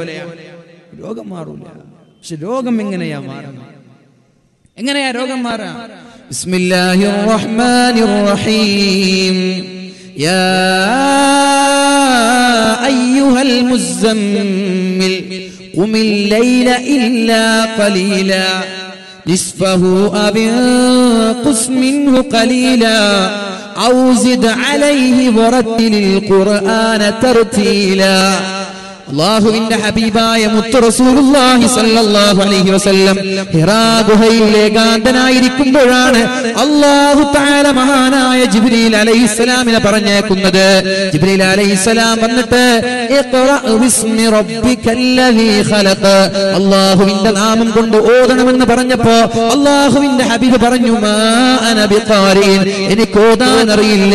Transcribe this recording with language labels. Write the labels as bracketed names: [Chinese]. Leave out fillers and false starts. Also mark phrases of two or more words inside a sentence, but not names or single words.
[Malayalam] രോഗം മാറൂല. പക്ഷെ രോഗം എങ്ങനെയാ മാറുന്നത്? എങ്ങനെയാ രോഗം മാറാ? [Arabic] بسم الله الرحمن الرحيم. يا أيها المزمل قم الليل إلا قليلا نصفه أو انقص منه قليلا أو زد عليه ورتل القرآن ترتيلا. [Malayalam] അല്ലാഹുവിന്റെ ഹബീബായ മുത്ത് റസൂലുള്ളാഹി [Arabic] صلى الله عليه وسلم [Malayalam] ഹിറാ ഗുഹയിൽ ഏകാന്തനായിരിക്കുമ്പോഴാണ് [Arabic] الله تعالى [Malayalam] മഹാനായ ജിബ്രീൽ അലൈഹിസ്സലാമിനെ പറഞ്ഞേക്കുന്നത്. ജിബ്രീൽ അലൈഹിസ്സലാം വന്നിട്ട് [Arabic] اقرأ باسم ربك الذي خلق, [Malayalam] അല്ലാഹുവിന്റെ നാമം കൊണ്ട് ഓതണമെന്ന് പറഞ്ഞപ്പോ അല്ലാഹുവിന്റെ ഹബീബ് പറഞ്ഞു, [Arabic] ما أنا بقارئ, [Malayalam] എനിക്ക് ഓതാൻ അറിയില്ല.